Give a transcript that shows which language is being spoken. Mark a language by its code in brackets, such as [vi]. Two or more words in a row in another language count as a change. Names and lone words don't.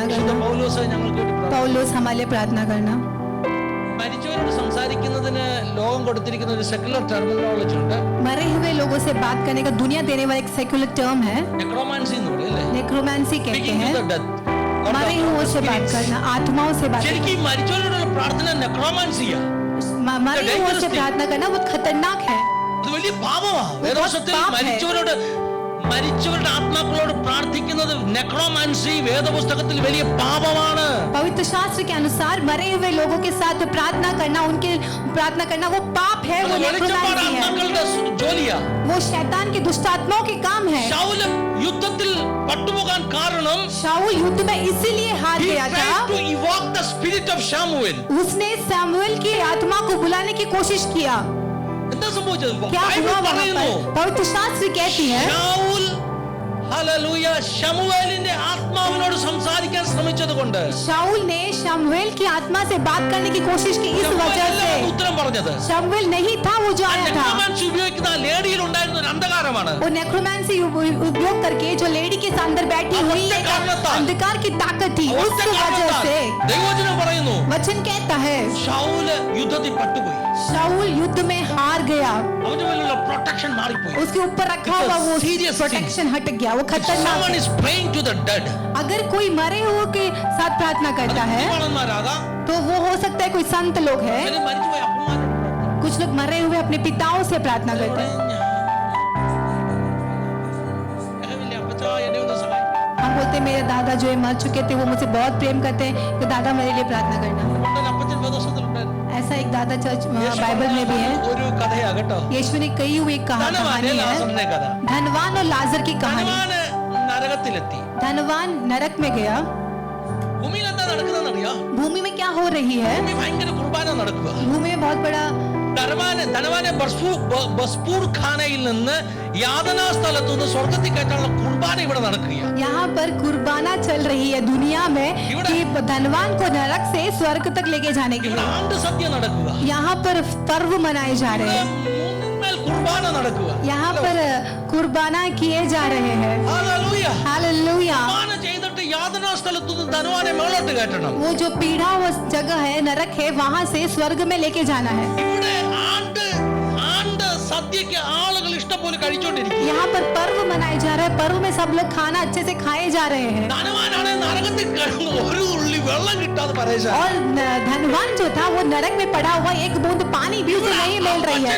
[ml] വിശുദ്ധ [hi] करना। [ml] പൗലോസ് ഞങ്ങൾക്ക് വേണ്ടി പ്രാർത്ഥിക്കണേ. [hi] पौलुस हमारे लिए प्रार्थना करना। [ml] മരിച്ചവരോട് സംസാരിക്കുന്നതിന് ലോകം കൊടുത്തിരിക്കുന്ന ഒരു [en] secular terminology [ml] ഉണ്ട്. [hi] मरे हुए लोगों से बात करने का दुनिया देने वाला एक [en] secular term [hi] है, [ml] നെക്രോമാൻസി എന്ന് പറയും അല്ലേ? [hi] नेक्रोमांसी कहते [en] Speaking to [hi] हैं। [en] the dead. [hi] मरे हुओं से बात करना, आत्माओं से बात [ml] ശരിക്കും ഈ മരിച്ചവരോടുള്ള പ്രാർത്ഥന നെക്രോമാൻസിയാ. [hi] मरे हुओं से प्रार्थना करना बहुत खतरनाक है। [ml] അത് വലിയ പാപമാണ്. വേദപുസ്തകത്തിൽ [hi] പാപം है। [ml] മരിച്ചവരുടെ ആത്മാക്കളോട് പ്രാർത്ഥിക്കുന്നത് നെക്രോമാൻസി വേദപുസ്തകത്തിൽ വലിയ പാപമാണ്. [hi] पवित्र शास्त्र के अनुसार मरे हुए लोगों के साथ प्रार्थना करना, उनके प्रार्थना करना वो पाप है, वो [ml] വെളിച്ചപ്പാട് [hi] नेक्रोमांसी है, [ml] ആത്മാക്കളുടെ ജോലിയാ. [hi] वो शैतान के दुष्ट आत्माओं के काम है। [ml] ശൗൽ യുദ്ധത്തിൽ പട്ടുപോകാൻ കാരണം [hi] शाऊल युद्ध में इसीलिए हार [en] he [hi] गया था, [en] tried to evoke the spirit of Samuel. [hi] उसने सामुएल की आत्मा को बुलाने की कोशिश किया। [ml] എന്താ സംഭവിച്ചത്? [hi] क्या [ml] ബൈബിൾ [hi] हुआ वहां [ml] പറയുന്നു [hi] पर? पवित्र शास्त्र कहती है [ml] ശൗൽ ഹല്ലേലൂയ ശമൂവേലിന്റെ ആത്മാവിനോട് സംസാരിക്കാൻ ശ്രമിച്ചത് കൊണ്ട് [hi] शाऊल ने शमूएल की आत्मा से बात करने की कोशिश की, इस वजह से [ml] ഉത്തരം പറഞ്ഞത് [hi] शमूएल नहीं था वो जो आया था। [ml] നെക്രോമാൻസി ഉപയോഗിക്കുന്ന ആ ലേഡിയിൽ ഉണ്ടായിരുന്ന ഒരു അന്ധകാരമാണ്. [hi] वो नेक्रोमांसी उपयोग करके जो लेडी के अंदर बैठी हुई एक अंधकार की ताकत थी, उस वजह से [ml] ദൈവവചനം പറയുന്നു [hi] वचन कहता है [ml] ശൗൽ യുദ്ധത്തിൽ പട്ടുപോയി. [hi] शाऊल युद्ध में हार गया, [ml] അവന്റെ മേലുള്ള പ്രൊട്ടക്ഷൻ മാറിപ്പോയി. [hi] उसके ऊपर रखा हुआ वो [en] serious thing. [hi] प्रोटेक्शन हट गया, वो खतरनाक [en] Someone [hi] है। [en] is praying to the dead. [hi] अगर कोई मरे हुए के साथ प्रार्थना करता है [ml] ബുദ്ധിമാന്മാരാകാം. [hi] तो वो हो सकता है कोई संत लोग है, [ml] ചിലർ മരിച്ചുപോയ അപ്പന്മാരോട് പ്രാർത്ഥിക്കും. [hi] कुछ लोग मरे हुए अपने पिताओं से प्रार्थना करते हैं। हम बोलते हैं मेरे दादा जो है मर चुके थे, वो मुझसे बहुत प्रेम करते हैं, तो दादा मेरे लिए प्रार्थना करना। ऐसा एक दादा [en] church Bible [hi] में भी है। [ml] ഒരു കഥയാ കേട്ടോ. [hi] यीशु ने कही हुई एक [ml] ധനവാന്റെ [hi] कहानी है, [ml] ലാസറിന്റെ കഥ. [hi] धनवान और लाजर की कहानी। [ml] ധനവാന് നരകത്തിലെത്തി. [hi] धनवान नरक में गया। [ml] ഭൂമിയിൽ എന്താ നടക്കുന്നതെന്ന് അറിയോ? [hi] भूमि में क्या हो रही है? [ml] ഭൂമി ഭയങ്കര കുർബാന നടക്കുക. [hi] भूमि में बहुत बड़ा [ml] ധനവാനെ ബസ്പൂർ ഖാനയിൽ നിന്ന് യാതനാ സ്ഥലത്തു നിന്ന് സ്വർഗത്തിൽ കയറ്റാനുള്ള കുർബാന ഇവിടെ നടക്കുകയാണ്. [hi] यहाँ पर कुर्बाना चल रही है दुनिया में कि धनवान को नरक से स्वर्ग तक लेके जाने के [ml] ഇവിടെ [hi] लिए। [ml] ആണ്ട് സദ്യ നടക്കുക. [hi] यहाँ पर पर्व मनाए जा रहे हैं, [ml] മൂന്നിന്മേൽ കുർബാന നടക്കുക. [hi] यहाँ पर कुर्बाना किए जा रहे हैं। [ml] ഹല്ലേലൂയ. [hi] हालेलुया। [ml] കുർബാന ചെയ്തിട്ട് യാതനാ സ്ഥലത്തു നിന്ന് ധനവാനെ മേളോട്ട് കയറ്റണം. [hi] वो जो पीढ़ा वो जगह है, नरक है, वहां से स्वर्ग में लेके जाना है। [ml] ഇവിടെ ആണ്ട് സദ്യക്ക് ആളുകൾ ഇഷ്ടം പോലെ കഴിച്ചോണ്ടിരിക്കും. [hi] यहाँ पर पर्व मनाए जा रहे हैं, पर्व में सब लोग खाना अच्छे से खाए जा रहे हैं। [ml] ധനവാനാണ് നരകത്തിൽ കിടന്ന് ഒരു തുള്ളി വെള്ളം കിട്ടാതെ പരേശ. [hi] और धनवान जो था वो नरक में पड़ा हुआ, एक बूंद पानी भी उसे नहीं मिल रही है।